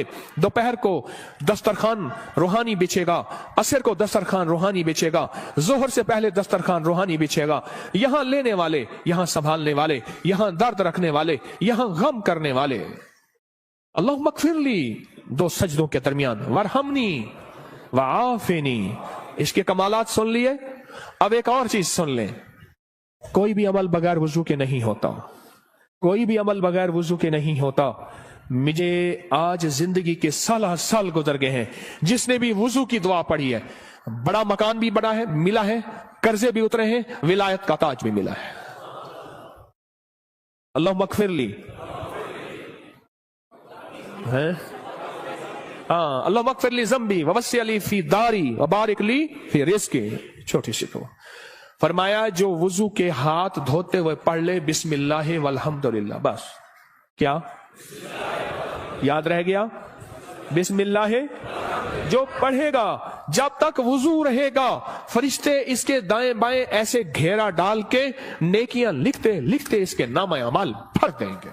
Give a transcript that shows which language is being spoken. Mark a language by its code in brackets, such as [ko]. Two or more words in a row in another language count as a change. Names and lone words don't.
[hi] दोपहर को दस्तरखान रूहानी बिछेगा, असर को दस्तरखान रूहानी बिछेगा, जोहर से पहले दस्तरखान रूहानी बिछेगा। यहां लेने वाले, यहां संभालने वाले, यहां दर्द रखने वाले, यहां गम करने वाले। [ar] الله اغفرلي, [hi] दो सजदों के दरमियान, [ar] وارحمني و عافني. [hi] इसके कमालात सुन लिए। अब एक और चीज सुन लें, कोई भी अमल बगैर वजू के नहीं होता, कोई भी अमल बगैर वजू के नहीं होता। मुझे आज जिंदगी के साल गुजर गए हैं, जिसने भी वजू की दुआ पढ़ी है, बड़ा मकान भी बड़ा है मिला है, कर्जे भी उतरे हैं, विलायत का ताज भी मिला है। [ar] الله اغفرلي है, हाँ, الله اغفرلي ذنبي ووسع لي في داري و بارك لي في رزقي. [hi] छोटी सी तो फरमाया जो वुजू के हाथ धोते हुए पढ़ ले [ar] بسم الله والحمد لله, [hi] बस क्या याद रह गया? [ar] बिस्मिल्लाह। [hi] जो पढ़ेगा जब तक वुजू रहेगा, फरिश्ते इसके दाएं बाएं ऐसे घेरा डाल के नेकियां लिखते लिखते इसके नामे अमाल भर देंगे।